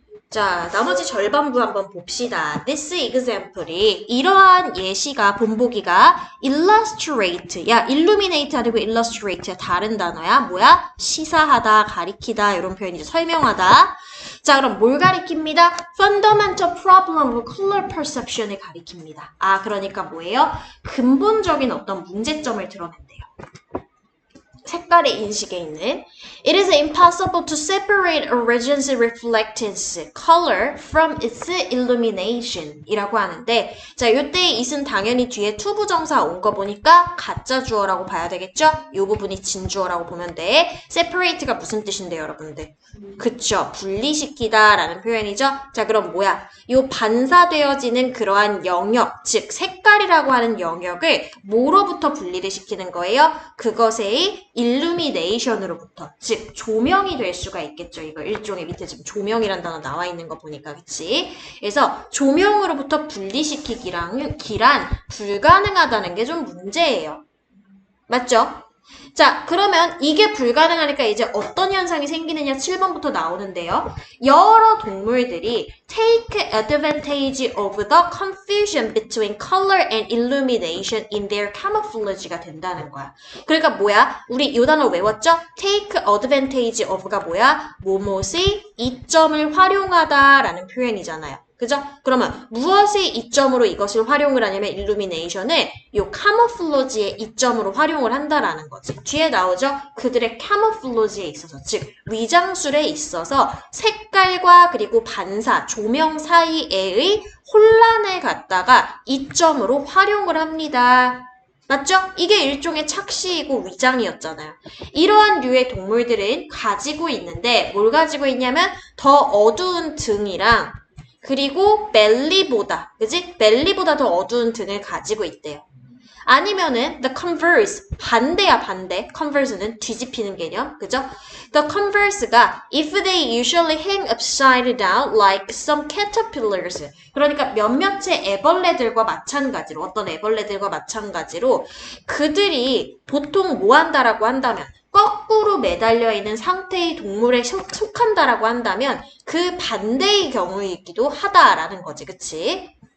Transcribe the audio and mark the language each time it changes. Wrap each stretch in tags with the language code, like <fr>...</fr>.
<ko>자, 나머지 절반부 한번 봅시다. This example이 이러한 예시가 본보기가 illustrate, 야 illuminate 아니고 illustrate야. 다른 단어야. 뭐야? 시사하다, 가리키다 이런 표현이죠. 설명하다. 자, 그럼 뭘 가리킵니다?</ko> <en>Fundamental problem of color perception을 가리킵니다.</en> <ko>아, 그러니까 뭐예요? 근본적인 어떤 문제점을 드러낸대요. 색깔의 인식에 있는</ko> <en>It is impossible to separate a region's reflectance color from its illumination</en> <ko>이라고 하는데 자, 요때 it은 당연히 뒤에 투부정사 온 거 보니까 가짜 주어라고 봐야 되겠죠? 요 부분이 진주어라고 보면 돼. separate가 무슨 뜻인데요, 여러분들? 그쵸, 분리시키다 라는 표현이죠. 자, 그럼 뭐야? 요 반사되어지는 그러한 영역, 즉 색깔이라고 하는 영역을 뭐로부터 분리를 시키는 거예요? 그것의 illumination으로부터, 즉 조명이 될 수가 있겠죠. 이거 일종의 밑에 지금 조명이란 단어 나와 있는 거 보니까, 그치? 그래서 조명으로부터 분리시키기란 불가능하다는 게 좀 문제예요. 맞죠? 자, 그러면 이게 불가능하니까 이제 어떤 현상이 생기느냐 7번부터 나오는데요. 여러 동물들이</ko> <en>take advantage of the confusion between color and illumination in their camouflage가</en> <ko>된다는 거야. 그러니까 뭐야? 우리 이 단어 외웠죠? take advantage of가 뭐야? 뭐뭇의 이점을 활용하다라는 표현이잖아요. 그죠? 그러면 무엇의 이점으로 이것을 활용을 하냐면 illumination을 요 camouflage의 이점으로 활용을 한다라는 거지. 뒤에 나오죠? 그들의 camouflage에 있어서, 즉 위장술에 있어서 색깔과 그리고 반사, 조명 사이에의 혼란을 갖다가 이점으로 활용을 합니다. 맞죠? 이게 일종의 착시이고 위장이었잖아요. 이러한 류의 동물들은 가지고 있는데 뭘 가지고 있냐면 더 어두운 등이랑 그리고 벨리보다, 그지? 벨리보다 더 어두운 등을 가지고 있대요. 아니면은 the converse, 반대야 반대. converse는 뒤집히는 개념, 그죠?</ko> <en>The converse가 if they usually hang upside down like some caterpillars.</en> <ko>그러니까 몇몇의 애벌레들과 마찬가지로, 어떤 애벌레들과 마찬가지로 그들이 보통 뭐 한다라고 한다면 거꾸로 매달려 있는 상태의 동물에 속한다라고 한다면 그 반대의 경우이기도 하다라는 거지, 그치?</ko>